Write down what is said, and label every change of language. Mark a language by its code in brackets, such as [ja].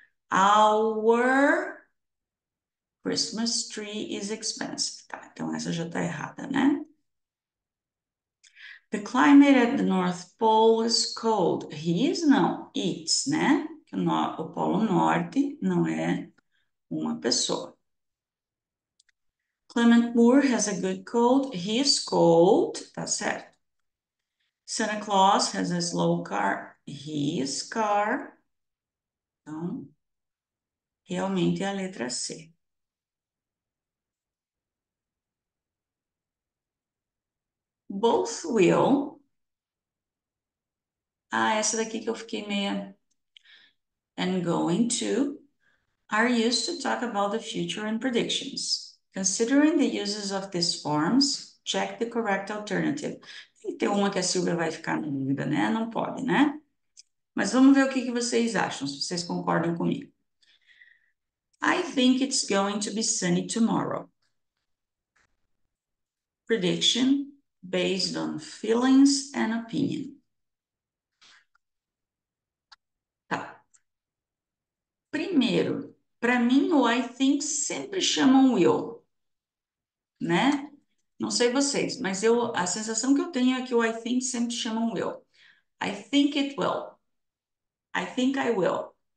[en] Our Christmas tree is expensive. [pt] Tá, então essa já tá errada, né? [en] The climate at the North Pole is cold. [pt] His, não, it's, né? O Polo Norte não é uma pessoa. [en] Clement Moore has a good cold. His cold, [pt] tá certo. [en] Santa Claus has a slow car. His car. [pt] Então, realmente é a letra C. [en] Both will. [pt] Ah, essa daqui que eu fiquei meia. [en] And going to are used to talk about the future and predictions. Considering the uses of these forms, check the correct alternative. [pt] Tem que ter uma que a Silvia vai ficar na dúvida, né? Não pode, né? Mas vamos ver o que vocês acham, se vocês concordam comigo. [en] I think it's going to be sunny tomorrow. Prediction, based on feelings and opinion. [pt] Tá. Primeiro, para mim, o I think sempre chamam will, né? Não sei vocês, mas a sensação que eu tenho é que o I think sempre chamam will. [en] I think it will. I think I will.